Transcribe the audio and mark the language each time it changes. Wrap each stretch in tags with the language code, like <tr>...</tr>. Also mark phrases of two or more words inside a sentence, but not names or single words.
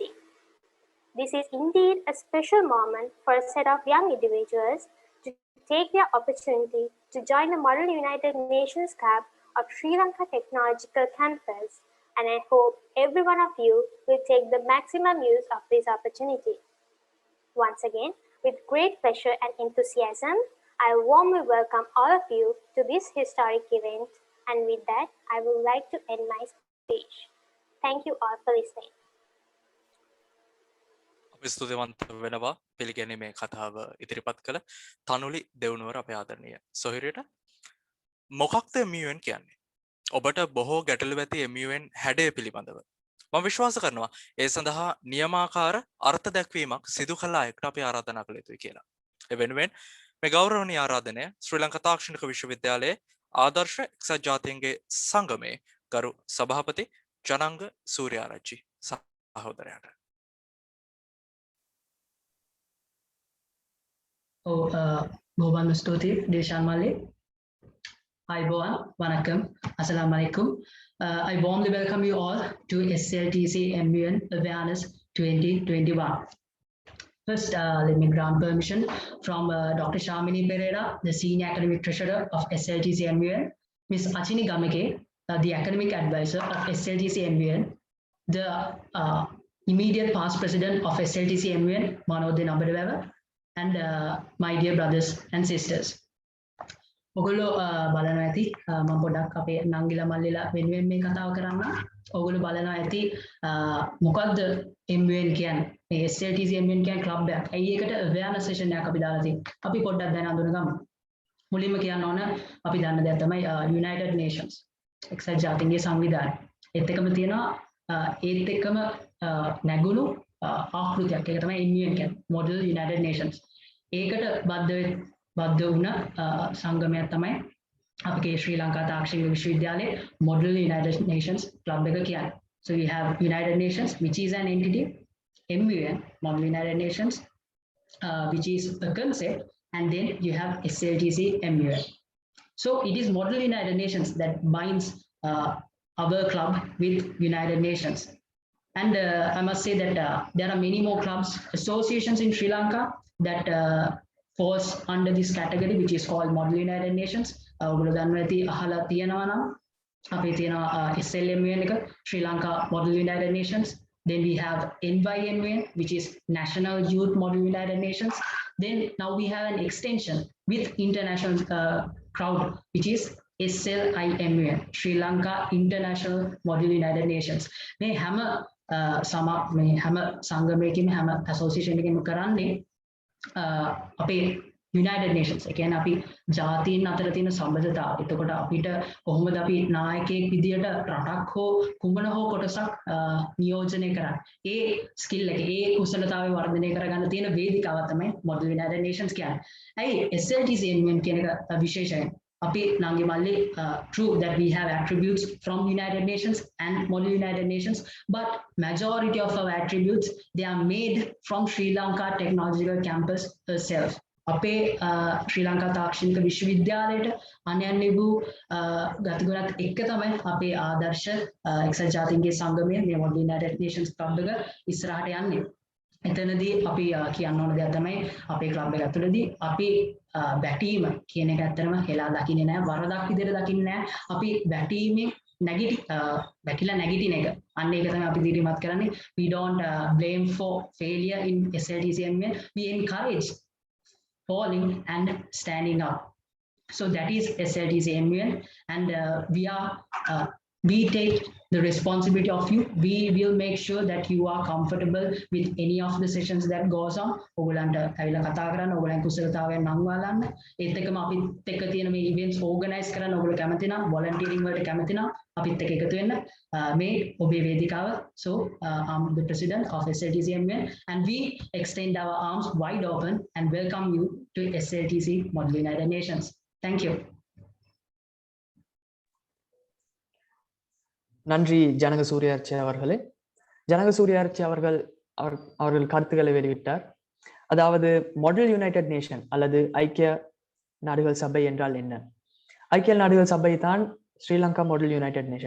<en>This is indeed a special moment for a set of young individuals to take their opportunity to join the Model United Nations Club of Sri Lanka Technological Campus, and I hope every one of you will take the maximum use of this opportunity. Once again, with great pleasure and enthusiasm, I warmly welcome all of you to this historic event, and with that, I would like to end my speech. Thank you all for listening.</en> <si>අපි ස්තුතිවන්ත වෙනවා පිළිගැනීමේ කතාව ඉදිරිපත් කළ තනුලි දෙවුනුවර අපේ ආදරණීය සොහිරියට. මොකක්ද MUN කියන්නේ? ඔබට බොහෝ ගැටලු ඇති MUN හැඩය පිළිබඳව මම විශ්වාස කරනවා ඒ සඳහා නියමාකාර අර්ථ දැක්වීමක් සිදු කළ අයට අපි ආරාධනා කළ යුතුයි කියලා. ඒ වෙනුවෙන් මේ ගෞරවනීය ආරාධනය ශ්‍රී ලංකා තාක්ෂණික විශ්වවිද්‍යාලයේ ආදර්ශ එක්සත් ජාතීන්ගේ සංගමේ ගරු සභාපති ජනංග සූර්යාරච්චි සහෝදරයාට. බොහොම ස්තුතියි දේශාන් මල්ලි. Aybowan, Vanakkam,</si> <ar>السلام عليكم.</ar> <en>I warmly welcome you all to SLTC MUN Awareness 2021. First, let me grant permission from Dr. Shamini Pereira, the Senior Academic Treasurer of SLTC MUN, Ms. Achini Gameke, the Academic Advisor of SLTC MUN, the immediate past President of SLTC MUN, Manodya Nabadawewa, and my dear brothers and sisters.</en> <si>ඔගොල්ලෝ බලනවා ඇති මම පොඩ්ඩක් අපේ නංගිලා මල්ලිලා වෙනුවෙන් මේ කතාව කරන්න. ඔගොල්ලෝ බලනවා ඇති මොකද්ද MUN කියන්නේ? මේ SLTC MUN කියන්නේ ක්ලබ් එකක්. ඇයි ඒකට</si> <en>awareness session</en> <si>එකක් අපි දාලා තියෙන්නේ? අපි පොඩ්ඩක් දැන අඳුනගමු. මුලින්ම කියන්න ඕන අපි දන්න දෙයක් තමයි United Nations. එක්සත් ජාතීන්ගේ සංවිධානය. ඒත් එකම තියෙනවා ඒත් එකම නැගුණු ආකෘතියක්. ඒක තමයි MUN කියන්නේ. Model United Nations. ඒකට බද්ධ වුණ සංගමයක් තමයි අපේ ශ්‍රී ලංකා තාක්ෂණික විශ්වවිද්‍යාලයේ Model United Nations Club එක කියන්නේ.</si> <en>So we have United Nations, which is an entity, MUN, Model United Nations, which is a concept, and then you have SLTC MUN. So it is Model United Nations that binds our club with United Nations. And I must say that there are many more clubs, associations in Sri Lanka that falls under this category, which is called Model United Nations.</en> <si>ඔගොල්ලෝ දන්නවා ඇති අහලා තියෙනවා නම් අපේ තියෙනවා SLMUN එක, Sri Lanka Model United Nations.</si> <en>Then we have NYMUN, which is National Youth Model United Nations. Then now we have an extension with international crowd, which is SLIMUN, Sri Lanka International Model United Nations.</en> <si>මේ හැම සංගමයකින්ම හැම association එකකින්ම කරන්නේ අපේ United Nations. ඒ කියන්නේ අපි ජාතීන් අතර තියෙන සම්බන්ධතාව. එතකොට අපිට කොහොමද අපි නායකයෙක් විදියට රටක් හෝ කුමන හෝ කොටසක් නියෝජනය කරන්නේ? ඒ ස්කිල් එක, ඒ කුසලතාවය වර්ධනය කරගන්න තියෙන වේදිකාව තමයි Model United Nations කියන්නේ. ඇයි SLTC MUN කියන එක විශේෂයි? අපි නංගි මල්ලි</si> <en>true that we have attributes from United Nations and Model United Nations, but majority of our attributes, they are made from Sri Lanka Technological Campus herself.</en> <si>අපේ ශ්‍රී ලංකා තාක්ෂණික විශ්වවිද්‍යාලයට අනන්‍ය වූ ගතිගුණත් එක්ක තමයි අපේ ආදර්ශ එක්සත් ජාතීන්ගේ සංගමය මේ Model United Nations Club එක ඉස්සරහට යන්නේ. එතනදී අපි කියන්න ඕන දෙයක් තමයි අපේ ක්ලබ් එක ඇතුළේදී අපි බැටීම කියන එක ඇත්තටම හෙලා දකින්නේ නැහැ, වරදක් විදිහට දකින්නේ නැහැ. අපි බැටීමේ බැටිලා නැගිටින එක. අන්න ඒක තමයි අපි දිරිමත් කරන්නේ.</si> <en>We don't blame for failure in SLTC MUN. We encourage falling and standing up. So that is SLTC MUN, and we take the responsibility of you. We will make sure that you are comfortable with any of the sessions that goes on.</en> <si>ඔයගලන්ට ඇවිල්ලා කතා කරන්න, ඔයගලන් කුසලතාවයන් නංවාලන්න. ඒත් එක්කම අපිත් එක්ක තියෙන මේ</si> <en>events organize</en> <si>කරන්න ඔයගොල්ලෝ කැමති නම්, volunteering වලට කැමති නම් අපිත් එක්ක එකතු වෙන්න. මේ ඔබේ වේදිකාව.</si> <en>So I'm the president of SLTC MUN, and we extend our arms wide open and welcome you to SLTC Model United Nations. Thank you.</en> <ta>நன்றி ஜனக சூர்யார்ச்சி அவர்களே. ஜனக சூர்யார்ச்சி அவர்கள் கருத்துக்களை வெளியிட்டார். அதாவது மாடல் யுனைடெட் நேஷன் அல்லது ஐக்கிய நாடுகள் சபை என்றால் என்ன? ஐக்கிய நாடுகள் சபை தான் ஸ்ரீலங்கா மாடல் யுனைடெட் நேஷன்.</ta>